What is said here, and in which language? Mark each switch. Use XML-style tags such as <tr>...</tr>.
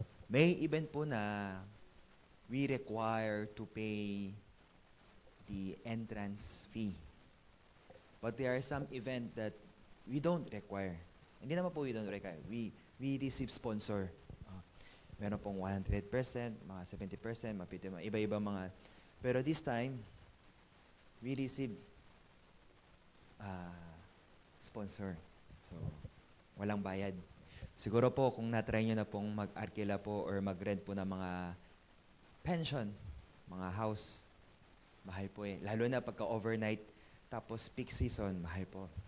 <tl>May event po na</tl> <en>we require to pay the entrance fee. But there are some event that we don't require.</en> <tl>Hindi naman po</tl> <en>we don't require. We receive sponsor.</en> <tl>Meron pong 100%, mga 70%, iba-iba mga.</tl> <en>Pero this time, we receive sponsor.</en> <tl>So, walang bayad. Siguro po, kung na-try nyo na pong mag-arkila po or mag-rent po ng mga pension, mga house, mahal po eh. Lalo na pagka overnight, tapos</tl> <en>peak season,</en> <tl>mahal po.</tl>